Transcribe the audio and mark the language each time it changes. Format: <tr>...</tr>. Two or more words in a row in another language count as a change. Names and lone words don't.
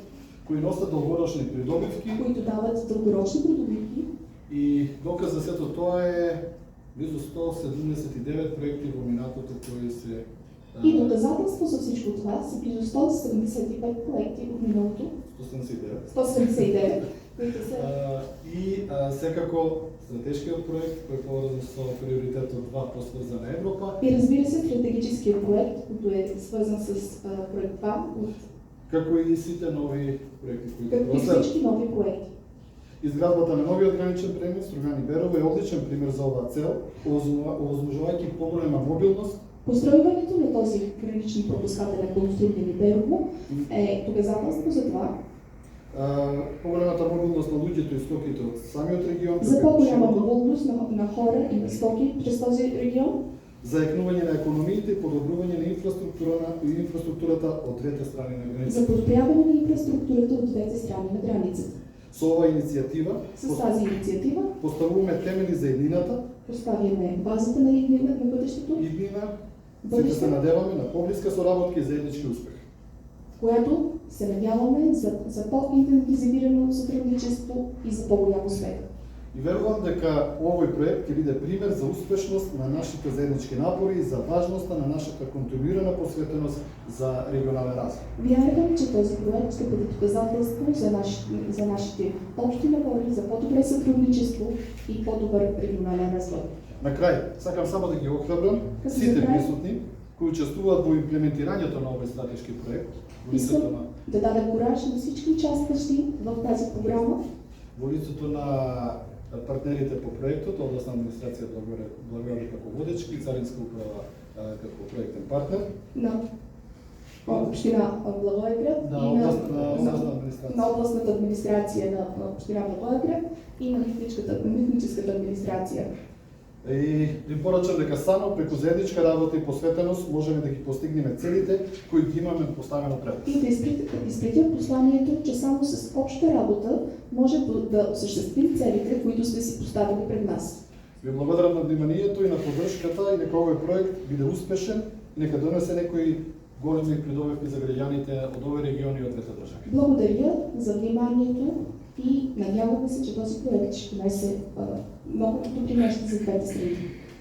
<mk>кои носат долгорочни придобивки</mk> <bg>които дават дългорочни придобивки.</bg> <mk>и доказ за сето тоа е близу 179 проекти во минатото кои се</mk> <bg>И доказателство за всичко това са близо 175 проекти от миналото, 179. 179, които са</bg> <mk>Секако стратешкиот проект кој е поврзан со приоритетот 2 посврзана Европа,</mk> <bg>и разбира се стратегическият проект, който е свързан с проект 2,</bg> <mk>како и сите нови проекти кои</mk> <bg>както и</bg> <mk>проследат.</mk> <bg>всички нови проекти.</bg> <mk>Изградбата на новиот граничен премин Стругани Берово е одличен пример за оваа цел, овозможувајќи поголема мобилност</mk> <bg>Постройването на този граничен пропускателен пункт Стругани Берово е доказателство за това,</bg> <mk>поголемата мобилност на луѓето и стоките од самиот регион, за како и</mk> <bg>по-голяма широко, мобилност на хора и на стоки през този регион,</bg> <mk>заекнување на економиите и подобрување на инфраструктурата од двете страни на за границата.</mk> <bg>подобряване на инфраструктурата от двете страни на границата.</bg> <mk>Со оваа иницијатива</mk> <bg>С тази инициатива</bg> <mk>поставуваме темели за иднината,</mk> <bg>поставяме базата на бъдещето,</bg> <mk>иднина, сите</mk> <bg>бъдеще,</bg> <mk>се надеваме на поблиска соработка и заеднички успех.</mk> <bg>в която се надяваме за по-интензивирано сътрудничество и за по-голям успех.</bg> <mk>И верувам дека овој проект ќе биде пример за успешност на нашите заеднички напори и за важноста на нашата континуирана посветеност за регионален развој.</mk> <bg>Вярвам, че този проект ще бъде доказателство за нашите общи напори, за по-добре сътрудничество и по-добър регионален развой.</bg> <mk>На крај, сакам само да ги охрабрам Како за сите крај? присутни кои учествуваат во имплементирањето на овој стратешки проект, во лицето</mk> <bg>Искам на да дадем кураж на всички участващи в тази програма,</bg> <mk>во лицето на партнерите по проектот, областна администрација Благоевград како водечки и Царинска управа како проектен партнер, на община Благоевград на и областна администрација.</mk> <bg>на областната администрация на община Благоевград и на митническата администрация.</bg> <mk>И ви порачам дека само преку заедничка работа и посветеност можеме да ги постигнеме целите кои ги имаме поставено пред.</mk> <bg>И да изпратя посланието, че само с обща работа може да осъществим целите, които сме си поставили пред нас.</bg> <mk>Ви благодарам на вниманието и на поддршката и нека овој проект биде успешен и нека донесе некои големи придобивки за граѓаните од овој регион и од двете држави.</mk> <bg>Благодаря за вниманието и надяваме се, че този проект ще донесе много добри неща за двете страни.</bg>